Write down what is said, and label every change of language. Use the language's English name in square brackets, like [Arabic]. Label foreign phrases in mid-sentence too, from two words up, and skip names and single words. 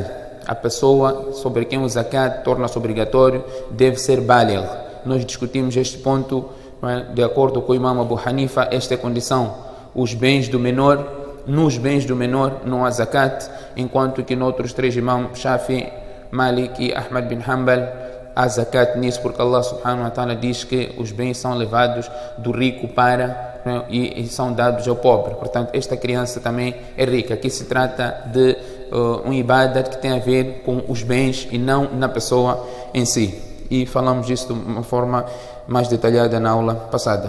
[Portuguese] A pessoa sobre quem o zakat torna-se obrigatório deve ser baligh. Nós discutimos este ponto, de acordo com o imam Abu Hanifa, esta é a condição. Os bens do menor, nos bens do menor não há zakat, enquanto que noutros três imãs, Shafi, Malik e Ahmad bin Hanbal, há zakat nisso, porque [Arabic] الله سبحانه وتعالى [Portuguese] diz que os bens são levados do rico para e são dados ao pobre. Portanto, esta criança também é rica. Aqui se trata de um ibadat que tem a ver com os bens e não na pessoa em si. E falamos disso de uma forma mais detalhada na aula passada.